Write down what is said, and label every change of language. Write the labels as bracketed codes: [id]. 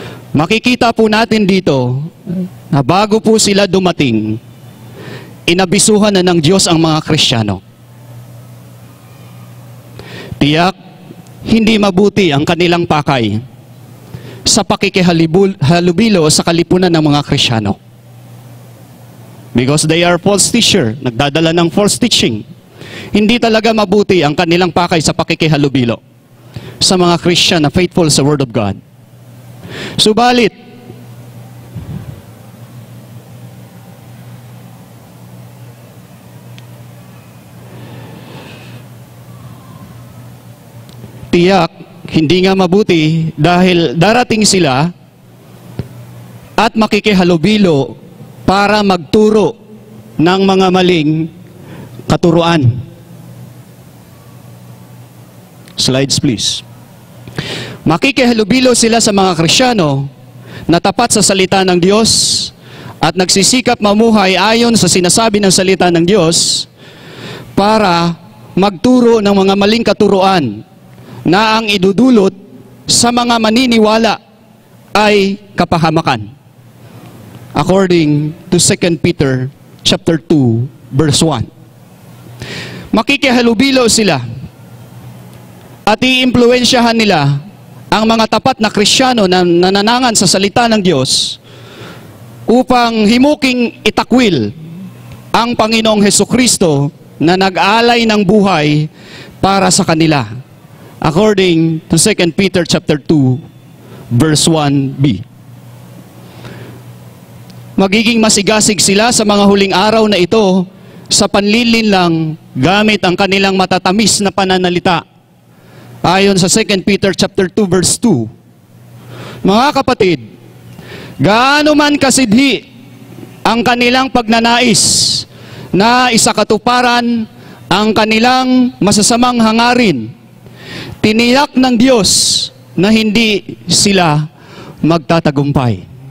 [tl] Makikita po natin dito na bago po sila dumating, inabisuhan na ng Diyos ang mga Kristiyano. Tiyak, hindi mabuti ang kanilang pakay sa pakikihalubilo sa kalipunan ng mga Kristiyano. [en] Because they are false teacher, [tl] nagdadala ng [en] false teaching. [tl] Hindi talaga mabuti ang kanilang pakay sa pakikihalubilo sa mga Christian na faithful sa Word of God. Subalit, tiyak, hindi nga mabuti dahil darating sila at makikihalubilo para magturo ng mga maling katuruan. [en] Slides please. [tl] Makikihalubilo sila sa mga Kristiyano na tapat sa salita ng Diyos at nagsisikap mamuhay ayon sa sinasabi ng salita ng Diyos para magturo ng mga maling katuruan na ang idudulot sa mga maniniwala ay kapahamakan. [en] According to 2 Peter chapter 2 verse 1. [tl] Makikihalubilo sila at iimpluwensyahan nila ang mga tapat na Kristiyano na nananangan sa salita ng Diyos upang himuking itakwil ang Panginoong Hesukristo na nag-alay ng buhay para sa kanila. [en] According to 2 Peter chapter 2 verse 1b. [tl] Magiging masigasig sila sa mga huling araw na ito sa panlilinlang gamit ang kanilang matatamis na pananalita. Ayon sa [en] 2 Peter chapter 2 verse 2. [tl] Mga kapatid, gaano man kasidhi ang kanilang pagnanais na isakatuparan ang kanilang masasamang hangarin, tiniyak ng Diyos na hindi sila magtatagumpay.